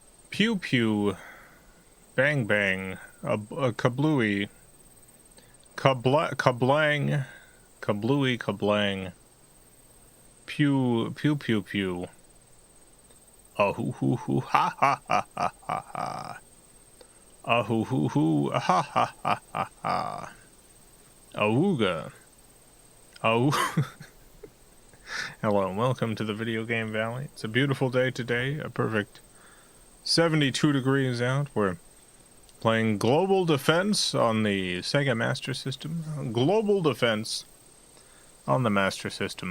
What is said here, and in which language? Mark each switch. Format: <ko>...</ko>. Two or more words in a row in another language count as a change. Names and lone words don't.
<en>Pew pew, bang bang, a kablooey, kablang, kablooey kablang, pew pew pew pew, a hoo hoo hoo ha ha ha ha ha ha, a hoo hoo hoo ha ha ha ha ha, a wooga, a Hello and welcome to the Video Game Valley. It's a beautiful day today, a perfect 72 degrees out. We're playing Global Defense on the Sega Master System. Global Defense on the Master System.</en>